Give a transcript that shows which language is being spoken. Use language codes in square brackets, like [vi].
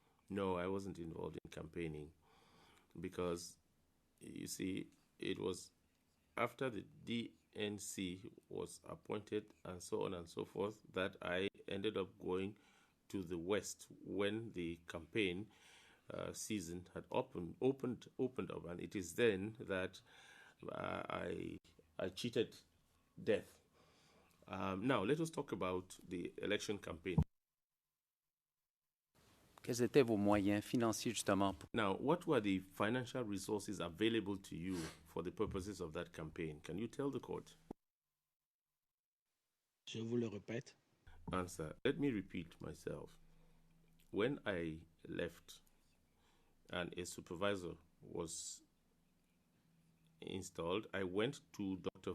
[en] No, I wasn't involved in campaigning because, you see, it was after the DNC was appointed and so on and so forth that I ended up going to the West when the campaign season had opened up, and it is then that I cheated death. Now, let us talk about the election campaign. [fr] Quels étaient vos moyens financiers, justement? [en] Now, what were the financial resources available to you for the purposes of that campaign? Can you tell the court? [fr] Je vous le répète. [en] Answer. Let me repeat myself. When I left and a supervisor was installed, I went to Dr.